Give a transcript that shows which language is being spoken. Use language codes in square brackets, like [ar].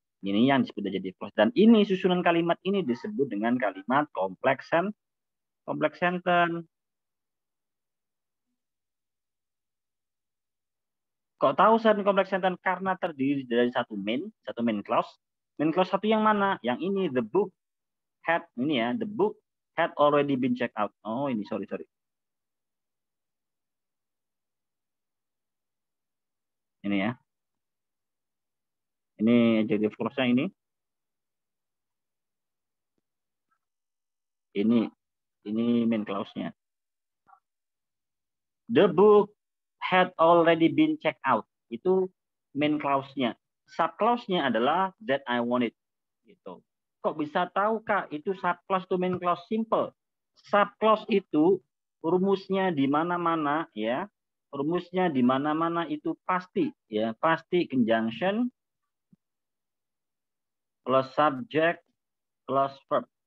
[id] Ini yang disebut adjective clause. Dan ini susunan kalimat ini disebut dengan kalimat complex sentence. Kok tahu complex sentence? Karena terdiri dari satu main clause. Main clause satu yang mana? Yang ini, [en] the book had, [id] ini ya, [en] the book had already been checked out. [id] Oh, ini sorry. Ini ya. Ini adjective clause-nya ini. Ini main clause-nya. [en] The book had already been checked out. [id] Itu main clause-nya. Sub-clause-nya adalah [en] that I wanted. [id] Gitu. Kok bisa tahu, Kak? Itu sub-clause to main clause simple. Sub-clause itu rumusnya di mana-mana ya. Rumusnya di mana-mana itu pasti ya, pasti conjunction plus subject plus verb.